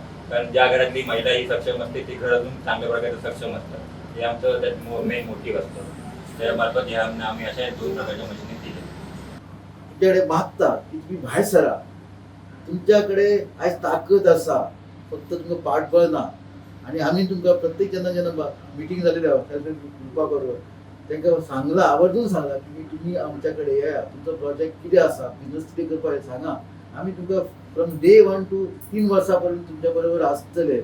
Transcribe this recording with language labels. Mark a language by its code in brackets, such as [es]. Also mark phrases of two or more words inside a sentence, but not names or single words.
[mr] कारण ज्या घरातली महिला ही सक्षम असते ती घर अजून चांगल्या प्रकारे सक्षम असतं. हे आमचं त्यात [en] main motive [mr] असतं. त्यामार्फत आम्ही अशा 2 प्रकारच्या मशिनी दिल्या. [kok] तुमच्याकडे मागता की तुम्ही भायर सरा. तुमच्याकडे आज ताकद असा फक्त तुमकां पाठबळ ना. आणि आम्ही तुमकां प्रत्येक जेन्ना मिटींग जालेली ग्रुपा बरोबर तांकां सांगला आवर्जून सांगला की तुम्ही आमच्याकडे या. तुमचो प्रोजेक्ट कितें आसा बिझनेस कितें करपाक सांगा. आम्ही तुमकां [en] from day 1 to 3 [kok] वर्सां पर्यंत तुमच्या बरोबर आसतले.